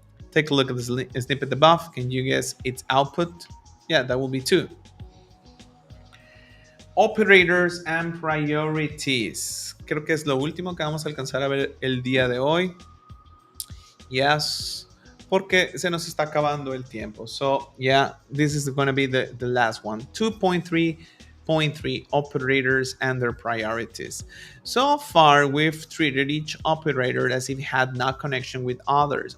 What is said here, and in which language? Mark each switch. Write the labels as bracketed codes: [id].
[en] Take a look at this snippet above. Can you guess its output? Yeah, that will be 2. Operators and priorities. [es] Creo que es lo último que vamos a alcanzar a ver el día de hoy. Yes, porque se nos está acabando el tiempo. [en] So, yeah, this is going to be the last one. 2.3.3 operators and their priorities. So far, we've treated each operator as if it had no connection with others.